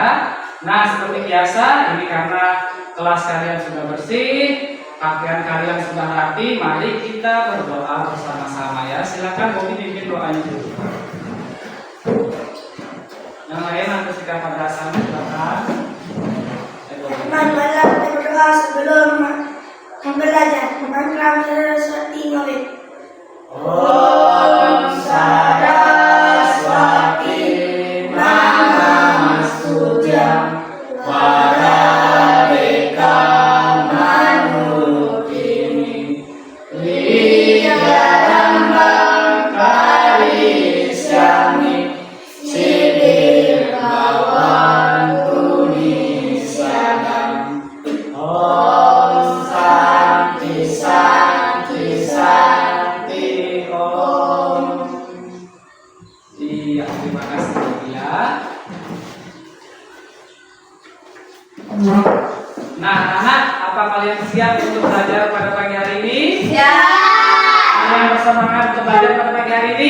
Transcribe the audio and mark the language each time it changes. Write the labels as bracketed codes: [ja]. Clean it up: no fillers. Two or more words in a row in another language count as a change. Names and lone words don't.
[id] Nah, seperti biasa, ini karena kelas kalian sudah bersih, pakaian kalian sudah rapi, mari kita berdoa bersama-sama ya. Silakan Bobi pimpin doanya dulu. Yang lain nanti sikap pada asal silakan. Teman-teman kita berdoa sebelum belajar. [sa] Mantra Saraswati Ngawit. Om Saraswati Namastutia Wadadeka Manukini Lidadambang Karisyami Sidir Bawan Tunisyagam. Om Santi Santi Santi Om. [id] Iya, terima kasih ya. Nah, anak, apa kalian siap untuk belajar pada pagi hari ini? Ya. Kalian bersemangat untuk belajar pada pagi hari ini?